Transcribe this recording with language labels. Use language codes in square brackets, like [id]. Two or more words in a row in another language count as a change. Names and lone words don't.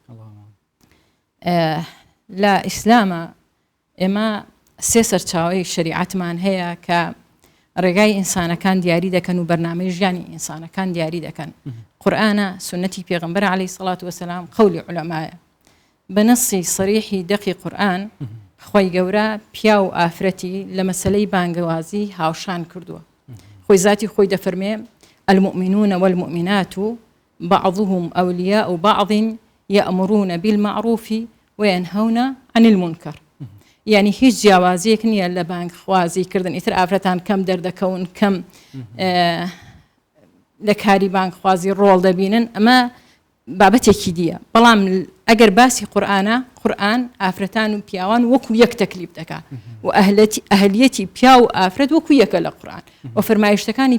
[ckb] لە ئیسلامە ئێمە سێ سەرچاوەی شریعەتمان هەیە کە ڕێگای ئینسانەکان دیاری دەکەن و بەرنامەی ژیانی ئینسانەکان دیاری دەکەن قورئانە سنەتی پێغەمبەر [ar] عەلەیهی سەڵات وەسەلام [ckb] قەولی عولەمایە بەنەسی سەریحی دەقی قورئان خۆی گەورە پیا و ئافرەتی لە مەسەلەی بانگەوازی هاوشان کردووە خۆی ذاتی خۆی دەفەرمێ [ar] المؤمنون والمؤمنات بعضهم أولياء بعض يأمرون بالمعروف وينهون عن المنكر [ckb] يعني هیچ جیاوازیەک نییە لە بانگخوازیکردن ئیتر ئافرەتان کەم دەردەکەون کەم لە کاری بانگخوازی ڕۆڵ دەبینن ئەمە بابەتێکی دیە بەڵام ئەگەر باسی قورئانە قورئان ئافرەتان و پیاوان وەکو یەک تەکلیف دەکات و ئەهلیەتی پیا و ئافرەت وەکو یەکە لە قورئان و فەرمایشتەکانی